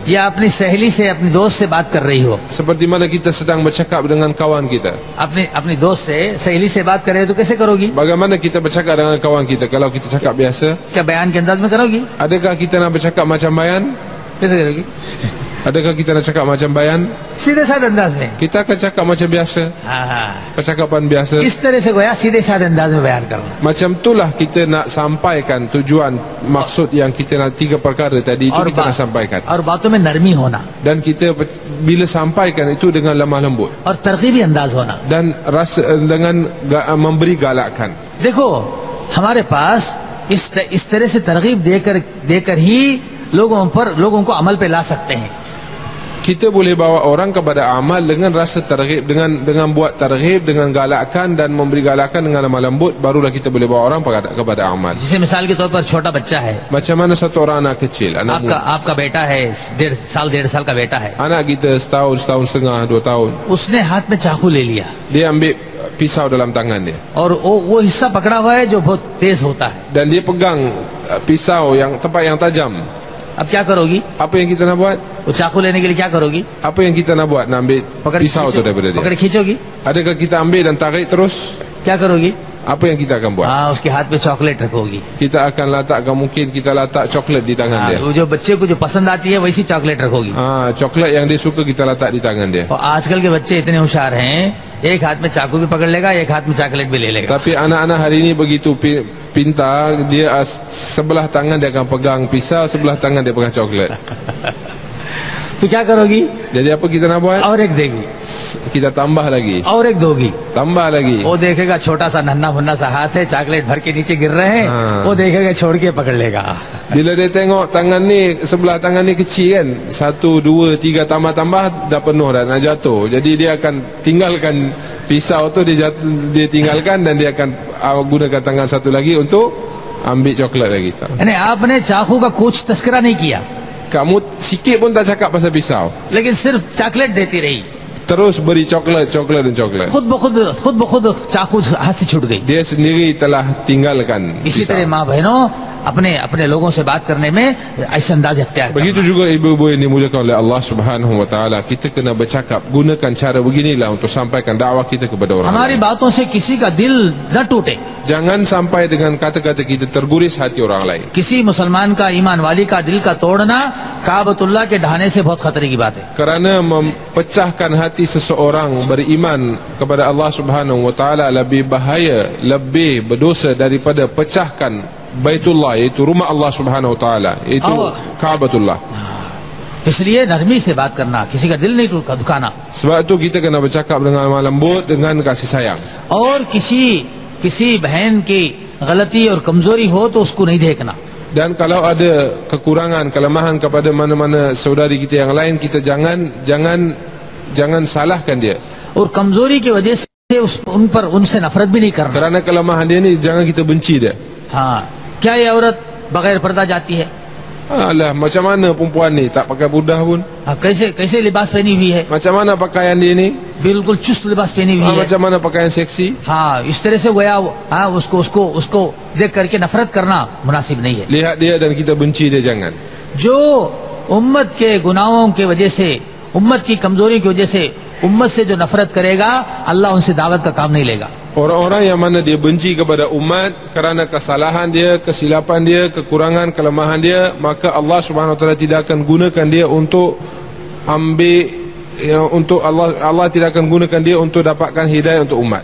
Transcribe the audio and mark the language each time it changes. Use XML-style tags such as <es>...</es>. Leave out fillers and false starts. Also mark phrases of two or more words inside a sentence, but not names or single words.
<hi>या अपनी सहेली से, अपनी दोस्त से बात कर रही हो,</hi> <ms>seperti mana kita sedang bercakap dengan kawan kita.</ms> <hi>अपनी दोस्त से, सहेली से बात कर रहे हो तो कैसे करोगी?</hi> <ms>Bagaimana kita bercakap dengan kawan kita? Kalau kita cakap biasa,</ms> <hi>क्या बयान के अंदाज में करोगी?</hi> <ms>adakah kita nak bercakap macam bayan?</ms> <hi>कैसे करोगी?</hi> <ms>Adakah kita nak cakap macam bayan?</ms> <hi>सीधे साधे अंदाज में।</hi> <ms>Kita akan cakap macam biasa,</ms> <hi>हाँ,</hi> <ms>percakapan biasa.</ms> <hi>इस तरह से गोया सीधे साधे अंदाज में बयान करना।</hi> <ms>Macam itulah kita nak sampaikan tujuan, maksud yang kita nak, tiga perkara tadi itu kita nak sampaikan.</ms> <hi>और बातों में नरमी होना,</hi> <ms>Dan kita bila sampaikan itu dengan lemah lembut</ms> <hi>और तरकीबी अंदाज होना।</hi> <ms>dan rasa dengan memberi galakan.</ms> <hi>देखो हमारे पास इस तरह से तरकीब देकर ही लोगों को अमल पे ला सकते हैं।</hi> <ms>Kita boleh bawa orang kepada amal dengan rasa targhib, dengan buat targhib, dengan galakan dan memberi galakan dengan lemah lembut, barulah kita boleh bawa orang kepada amal.</ms> <hi>जैसे मिसाल के तौर पर छोटा बच्चा है,</hi> <ms>Macam mana satu orang anak kecil,</ms> <hi>आपका बेटा है, 1.5 साल का बेटा है,</hi> <ms>anak kita setahun setengah, 2 tahun,</ms> <hi>उसने हाथ में चाकू ले लिया,</hi> <ms>dia ambil pisau dalam tangan dia.</ms> <hi>और वो हिस्सा पकड़ा हुआ है जो बहुत तेज होता है.</hi> <ms>Dan dia pegang pisau yang tempat yang tajam.</ms> <hi>अब क्या करोगी?</hi> <ms>Apa yang kita nak buat?</ms> <hi>वो चाकू लेने के लिए क्या करोगी?</hi> <ms>Apa yang kita nak buat? Nak ambil</ms> <hi>पकड़</hi> <ms>pisau tu daripada dia.</ms> <hi>पकड़ खींचोगी?</hi> <ms>Adakah kita ambil dan tarik terus?</ms> <hi>क्या करोगी?</hi> <ms>Apa yang kita akan buat?</ms> <hi>हाँ, उसके हाथ पे चॉकलेट रखोगी.</hi> <ms>Kita akan letakkan, mungkin kita letak coklat di tangan</ms> <hi>हाँ,</hi> <ms>dia.</ms> <hi>वो जो बच्चे को जो पसंद आती है वैसी चॉकलेट रखोगी.</hi> <ms>Coklat yang dia suka kita letak di tangan dia.</ms> <hi>और आजकल के बच्चे इतने होशियार हैं, एक हाथ में चाकू भी पकड़ लेगा, एक हाथ में चॉकलेट भी ले लेगा.</hi> <ms>Tapi anak-anak hari ini begitu pintar, dia sebelah tangan dia akan pegang pisau, sebelah tangan dia pegang coklat.</ms> <hi>तो क्या करोगी?</hi> <ms>Jadi apa kita nak buat?</ms> <hi>और एक देगी,</hi> <ms>Kita tambah lagi,</ms> <hi>और एक दोगी.</hi> <ms>tambah lagi.</ms> <hi>वो देखेगा छोटा सा नन्हा मुन्ना सा हाथ है, चॉकलेट भर के नीचे गिर रहे हैं, हाँ। वो देखेगा छोड़ के पकड़ लेगा.</hi> <ms>Bila dia tengok tangan ni, sebelah tangan ni kecil kan, 1, 2, 3 tambah-tambah dah penuh dah nak jatuh. Jadi dia akan tinggalkan pisau tu, dia tinggalkan dan dia akan gunakan tangan satu lagi untuk ambil coklat lagi.</ms> <hi>यानी आपने चाकू का कुछ तस्करा नहीं किया,</hi> <ms>Kamu sikit pun tak cakap pasal pisau,</ms> <hi>लेकिन सिर्फ चॉकलेट देती रही.</hi> <ms>terus beri coklat dan coklat.</ms> <hi>खुद ब खुद चाकू हाथ से छूट गई.</hi> <ms>Dia sendiri telah tinggalkan</ms> <hi>इसी</hi> <ms>pisau.</ms> <hi>तरह माँ बहनों अपने लोगों से बात करने में ऐसे अंदाज इख्तियार करें.</hi> <ms>Begitu juga ibu-ibu yang dimuliakan oleh</ms> <ar>Allah Subhanahu wa taala,</ar> <ms>kita kena bercakap, gunakan cara beginilah untuk sampaikan dakwah kita kepada orang</ms> <hi>हमारी</hi> <ms>lain.</ms> <hi>बातों से किसी का दिल न टूटे.</hi> <ms>Jangan sampai dengan kata-kata kita terguris hati orang lain.</ms> <hi>किसी मुसलमान का ईमान वाली का दिल का तोड़ना काबतुल्लाह के ढाने से बहुत खतरे की बात है.</hi> <ms>Kerana mempecahkan hati seseorang beriman kepada</ms> <ar>Allah Subhanahu wa taala</ar> <ms>lebih bahaya, lebih berdosa daripada pecahkan Baitullah, iaitu rumah</ms> <ar>Allah Subhanahu wa taala,</ar> <ms>iaitu Allah. Ka'batullah.</ms> <hi>इसलिए नरमी से बात करना, किसी का दिल नहीं दुखाना,</hi> <ms>Sebab tu kita kena bercakap dengan lembut, dengan kasih sayang.</ms> <hi>और किसी बहन की गलती और कमजोरी हो तो उसको नहीं देखना.</hi> <ms>Dan kalau ada kekurangan, kelemahan kepada mana-mana saudari kita yang lain, kita jangan salahkan dia.</ms> <hi>और कमजोरी की वजह से उनसे नफरत भी नहीं करना.</hi> <ms>Kerana kelemahan dia ni jangan kita benci dia.</ms> <hi>हाँ, क्या ये औरत बगैर पर्दा जाती है?</hi> <ms>Alah, macam mana perempuan ni tak pakai budah pun?</ms> <hi>हाँ, कैसे लिबास पहनी हुई है?</hi> <ms>Macam mana pakaian dia ni?</ms> <hi>बिल्कुल चुस्त लिबास पहनी हुई है.</hi> <ms>Macam mana pakaian seksi?</ms> <hi>हाँ, इस तरह से गोया हाँ उसको देख करके नफरत करना मुनासिब नहीं है.</hi> <ms>Lihat dia dan kita benci dia, jangan.</ms> <hi>जो उम्मत के गुनाहों की वजह से, उम्मत की कमजोरी की वजह से उम्मत से जो नफरत करेगा, अल्लाह उनसे दावत का काम नहीं लेगा.</hi> <ms>Orang-orang yang mana dia benci kepada umat kerana kesalahan dia, kesilapan dia, kekurangan, kelemahan dia, maka</ms> <ar>Allah Subhanahu wa taala</ar> <ms>tidak akan gunakan dia untuk Allah tidak akan gunakan dia untuk dapatkan hidayah untuk umat.</ms>